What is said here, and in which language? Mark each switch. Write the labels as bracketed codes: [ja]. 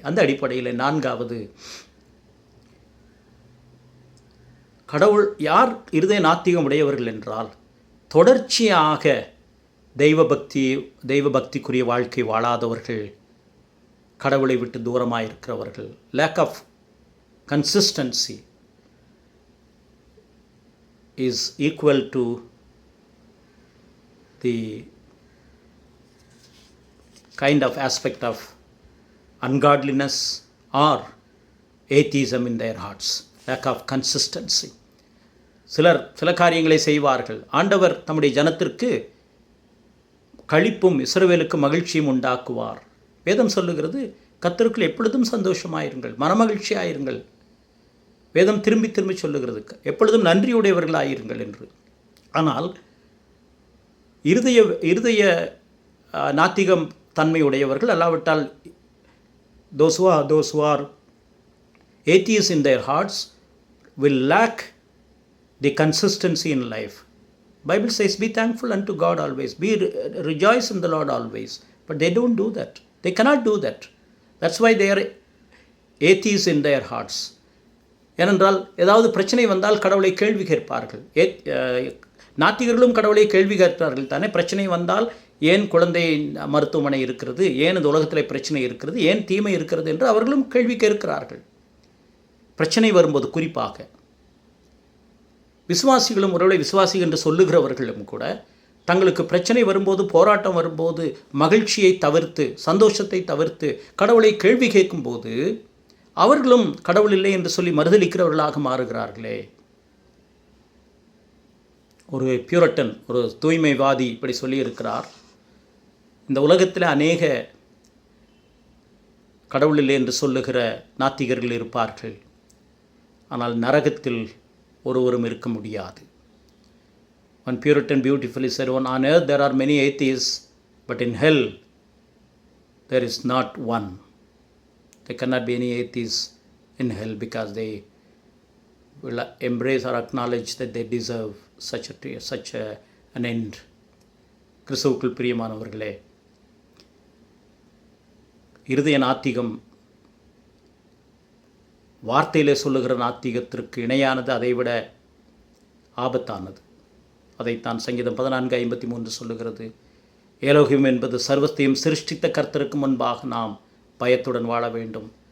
[ta] அந்த அடிப்படையில் நான்காவது, கடவுள் யார் இருதய நாத்திகம் உடையவர்கள் என்றால், தொடர்ச்சியாக தெய்வ பக்திக்குரிய வாழ்க்கை வாழாதவர்கள், கடவுளை விட்டு தூரமாக இருக்கிறவர்கள். [en] Lack of consistency is equal to the kind of aspect of ungodliness or atheism in their hearts. Lack of consistency. [ta] சில காரியங்களை செய்வார்கள். ஆண்டவர் தம்முடைய ஜனத்திற்கு களிப்பும் இஸ்ரவேலுக்கு மகிழ்ச்சியும் உண்டாக்குவார். வேதம் சொல்லுகிறது, கர்த்தருக்குள் எப்பொழுதும் சந்தோஷமாயிருங்கள், மனமகிழ்ச்சியாயிருங்கள். வேதம் திரும்பி திரும்பி சொல்லுகிறது, எப்பொழுதும் நன்றியுடையவர்களாயிருங்கள் என்று. ஆனால் இருதய நாத்திகம் தன்மையுடையவர்கள், அல்லாவிட்டால் [en] those who are atheists in their hearts will lack the consistency in life. Bible says, be thankful unto God always, rejoice in the Lord always. But they don't do that. They cannot do that. That's why they are atheists in their hearts. [ta] ஏனென்றால் ஏதாவது பிரச்சனை வந்தால் கடவுளை கேள்வி கேட்பார்கள். நாத்திகர்களும் கடவுளை கேள்வி கேட்பார்கள் தானே. பிரச்சனை வந்தால் ஏன் குழந்தை மருத்துவமனை இருக்கிறது, ஏன் இந்த உலகத்தில் பிரச்சனை இருக்கிறது, ஏன் தீமை இருக்கிறது என்று அவர்களும் கேள்வி கேட்கிறார்கள். பிரச்சனை வரும்போது குறிப்பாக விசுவாசிகளும், ஒருவேளை விசுவாசி என்று சொல்லுகிறவர்களும் கூட தங்களுக்கு பிரச்சனை வரும்போது, போராட்டம் வரும்போது மகிழ்ச்சியை தவிர்த்து, சந்தோஷத்தை தவிர்த்து கடவுளை கேள்வி கேட்கும்போது அவர்களும் கடவுள் இல்லை என்று சொல்லி மறுதலிக்கிறவர்களாக மாறுகிறார்களே. ஒரு பியூரட்டன், ஒரு தூய்மைவாதி இப்படி சொல்லியிருக்கிறார், இந்த உலகத்தில் அநேக கடவுள் இல்லை என்று சொல்லுகிற நாத்திகர்கள் இருப்பார்கள், ஆனால் நரகத்தில் ஒருவரும் இருக்க முடியாது. [en] One Puritan beautifully said, on earth there are many atheists, but in hell there is not one. There cannot be any atheists in hell because they will embrace or acknowledge that they deserve such an end. [ta] கிறிஸ்துவுக்குள் பிரியமானவர்களே, இருதய நாத்திகம் வார்த்தையிலே சொல்லுகிற நாத்திகத்திற்கு இணையானது, அதைவிட ஆபத்தானது. அதைத்தான் சங்கீதம் 14:53 சொல்லுகிறது. ஏலோகிம் என்பது சர்வத்தையும் சிருஷ்டித்த கர்த்தருக்கு முன்பாக நாம் பயத்துடன் வாழ வேண்டும்.